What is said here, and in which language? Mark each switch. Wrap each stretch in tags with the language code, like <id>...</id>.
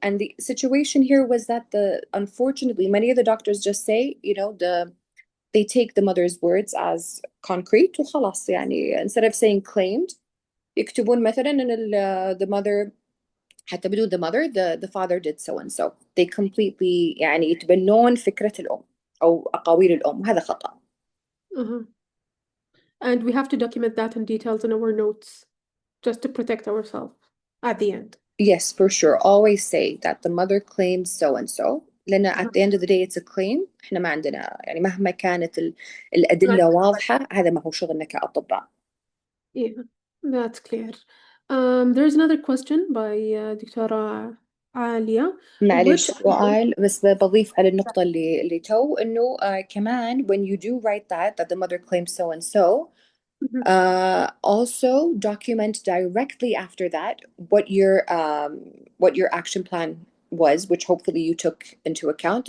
<en>And the situation here was that unfortunately, many of the doctors just say, they take the mother's words as concrete</en> <ar>وخلاص يعني</ar> <en>instead of saying claimed</en> <ar>يكتبون مثلا ان</ar> <en>the mother</en> <ar>حتى بدون</ar> <en>the mother the father did so and so. They completely</en> <ar>يعني يتبنون فكرة الأم أو أقاويل الأم وهذا خطأ.</ar> <en>Uh-huh. And we have to document that in details in our notes just to protect ourselves at the end. Yes, for sure. Always say that the mother claims so and so.</en> <ar>لأن</ar> <en>at the end of the day it's a claim.</en> <ar>إحنا ما عندنا يعني مهما كانت الأدلة واضحة هذا ما هو شغلنا كأطباء.</ar> <en>Yeah, that's clear. There's another question by دكتورة عالية.</en> <ar>معلش</ar> <en>Which</en> <ar>سؤال بس بضيف على النقطة اللي إنه كمان</ar> <en>when you do write that the mother claims so and so. Mhm. Also document directly after that what your action plan was, which hopefully you took into account.</en>